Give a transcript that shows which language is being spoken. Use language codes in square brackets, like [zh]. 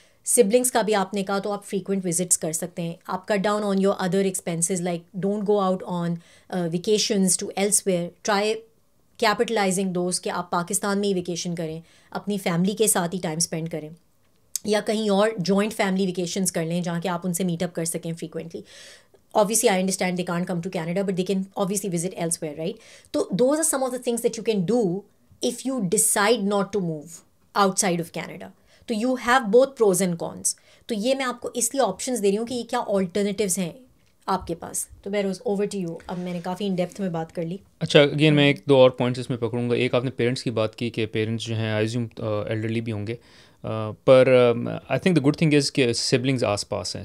[ur] Siblings کا بھی آپ نے کہا تو آپ فریکوینٹ وزٹس کر سکتے ہیں, آپ [en] cut down on your other expenses, like don't go out on vacations to elsewhere, try capitalising those [ur] کہ آپ پاکستان میں ہی ویکیشن کریں, اپنی فیملی کے ساتھ ہی ٹائم اسپینڈ کریں, یا کہیں اور جوائنٹ فیملی ویکیشنز کر لیں جہاں کہ آپ ان سے میٹ اپ کر سکیں frequently. [en] Obviously, I understand they can't come to Canada, but they can obviously visit elsewhere, right? So those are some of the things that you can do if you decide not to move outside of Canada. [ur] تو [en] you have both pros and cons. [ur] تو یہ میں آپ کو اس لیے options دے رہی ہوں کہ یہ کیا آلٹرنیٹیوز ہیں آپ کے پاس. تو بہروز [en] Over to you. [ur] اب میں نے کافی ان ڈیپتھ میں بات کر لی. اچھا, اگین میں ایک دو اور پوائنٹس اس میں پکڑوں گا. ایک آپ نے پیرنٹس کی بات کی کہ پیرنٹس جو ہیں [en] I assume elderly [ur] بھی ہوں گے, پر [en] I think the good thing is [ur] کہ سبلنگز آس پاس ہیں.